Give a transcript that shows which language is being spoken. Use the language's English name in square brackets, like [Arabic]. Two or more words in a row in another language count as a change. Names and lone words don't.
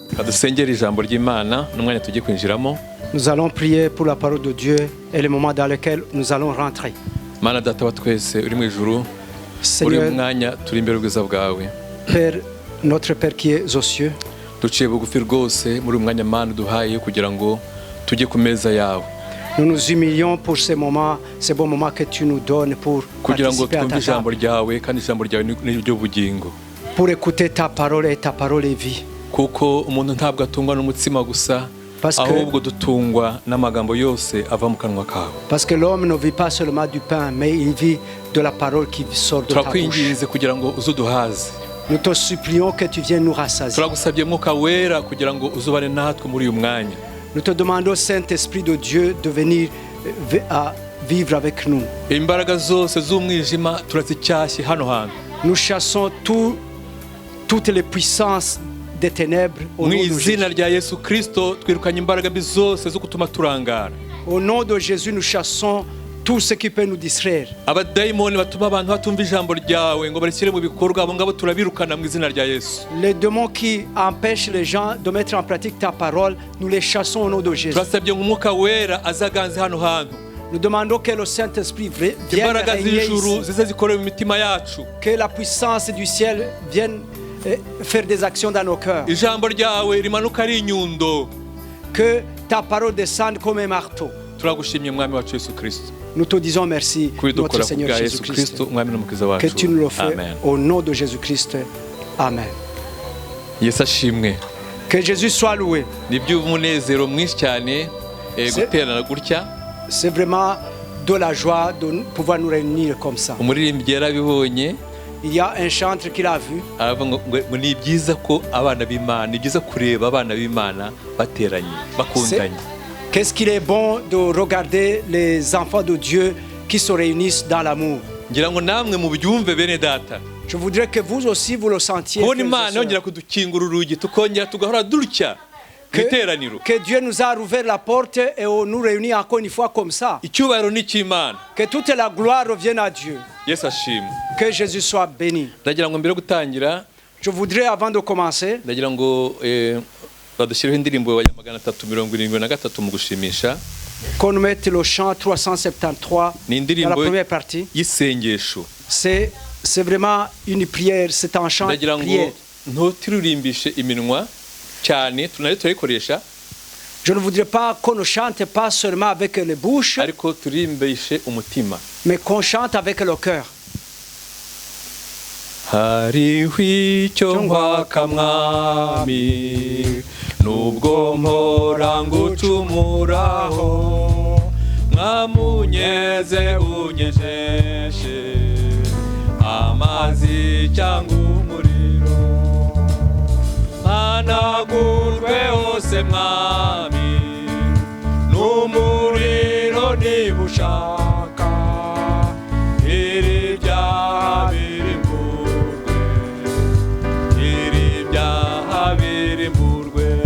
[Kinyarwanda] dusengera ijambo ry'Imana n'umwanya tugiye kwinjiramo. [French] Nous allons prier pour la parole de Dieu et le moment dans lequel nous allons rentrer. [Kinyarwanda] Mana data wa twese uri mu ijuru, uri [French] Seigneur, [Kinyarwanda] mwanya turi imbere y'ubwiza bwawe. [French] Père, notre Père qui est aux cieux, [Kinyarwanda] Duciye bugufi rwose muri umwanya Mana duhaye kugira ngo tujye ku meza yawe. [French] nous nous humilions pour ces moments, ces bons moments que tu nous donnes pour [Kinyarwanda] Kugira ngo [French] participer à [Kinyarwanda] twumve [French] ta [Kinyarwanda] ijambo [French] table, [Kinyarwanda] ryawe kandi ijambo ryawe ni ryo bugingo. [French] pour écouter ta parole et ta parole est vie. [Kinyarwanda] Kuko umuntu ntabwo atungwa n'umutsima gusa, ahubwo dutungwa n'amagambo yose ava mu kanwa kawe. [French] Parce que l'homme ne vit pas seulement du pain, mais il vit de la parole qui sort de ta bouche. [Kinyarwanda] Turakwinginze kugira ngo uzuduhaze. [French] Nous te supplions que tu viennes nous rassasier. [Kinyarwanda] Turagusabye Mwuka Wera kugira ngo uzubane natwe muri uyu mwanya. [French] Nous te demandons, Saint-Esprit de Dieu, de venir à vivre avec nous. [Kinyarwanda] Imbaraga zose z'umwijima turazicyashye hano hantu. [French] Nous chassons toutes les puissances des ténèbres au nom [Kinyarwanda] Mu [French] de [Kinyarwanda] izina [French] Jésus. [Kinyarwanda] rya Yesu Kristo twirukanye imbaraga mbi zose zo gutuma turangara. [French] Au nom de Jésus, nous chassons tout ce qui peut nous distraire. [Kinyarwanda] Abadayimoni batuma abantu batumva ijambo ryawe ngo barishyire mu bikorwa, abo ngabo turabirukana mu izina rya Yesu. [French] Les démons qui empêchent les gens de mettre en pratique ta parole, nous les chassons au nom de Jésus. [Kinyarwanda] Turasabye ngo Umwuka Wera azaganze hano hantu. [French] Nous demandons que le Saint-Esprit vienne [Kinyarwanda] Imbaraga [French] régner [Kinyarwanda] z'ijuru [French] ici, [Kinyarwanda] zize zikore mu mitima yacu. [French] que la puissance du ciel vienne faire des actions dans nos cœurs. [Kinyarwanda] Ijambo ryawe rimanuka ari inyundo. [French] Que ta parole descende comme un marteau. [Kinyarwanda] Turagushimye Mwami wacu Yesu Kristo. [French] Nous te disons merci, notre [Kinyarwanda] Kubidukora [French] Seigneur [Kinyarwanda] kubwa [French] Jésus [Kinyarwanda] Yesu [French] Christ. [Kinyarwanda] Kristo, Mwami n'umukiza wacu. [French] Que tu nous le fais Amen. au nom de Jésus-Christ. Amen. [Kinyarwanda] Yesu ashimwe. [French] Que Jésus soit loué. [Kinyarwanda] Ni by'umunezero mwinshi cyane guterana gutya. [French] C'est vraiment de la joie de pouvoir nous réunir comme ça. [Kinyarwanda] Umuririmbyi yarabibonye, [French] Il y a un chantre qui l'a vu. [Kinyarwanda] aravuga ngo ni byiza ko abana b'Imana, ni byiza kureba abana b'Imana bateranye, bakundanye. [French] Qu'est-ce qu'il est bon de regarder les enfants de Dieu qui se réunissent dans l'amour. [Kinyarwanda] Ngira ngo namwe mu byumve bene data. [French] Je voudrais que vous aussi vous le sentiez. [Kinyarwanda] Kubona [French] frères et [Kinyarwanda] Imana [French] sœurs. [Kinyarwanda] yongera kudukingura urugi tukongera tugahora dutya mu iteraniro. [French] Que Dieu nous a ouvert la porte et on nous réunit encore une fois comme ça. [Kinyarwanda] Icyubahiro ni icy'Imana. [French] Que toute la gloire revienne à Dieu. [Kinyarwanda] Yesu ashimwe. [French] Que Jésus soit béni. [Kinyarwanda] Ndagira ngo mbere yo gutangira, [French] Je voudrais avant de commencer [Kinyarwanda] ndagira ngo badushyiriho indirimbo ya 373 mu gushimisha. [French] qu'on mette le chant 373 [Kinyarwanda] Ni [French] dans la [Kinyarwanda] indirimbo [French] première partie. [Kinyarwanda] y'isengesho. [French] C'est vraiment une prière, c'est un chant de [Kinyarwanda] Ndagira ngo [French] prière. [Kinyarwanda] ntutirurimbishe iminwa cyane, tunayo turayikoresha, [French] Je ne voudrais pas qu'on ne chante pas seulement avec les bouches, [Kinyarwanda] ariko turimbishe umutima. [French] mais qu'on chante avec le cœur. [Kinyarwanda] Hariho icyo nkwaka mwami, nubwo mpora ngucumuraho, mwamunyeze unyejeshe amazi cyangwa umuriro, mpanagurwe hose mwami, n'umuriro niba ushaka, iri byaha birimburwe, iri byaha birimburwe,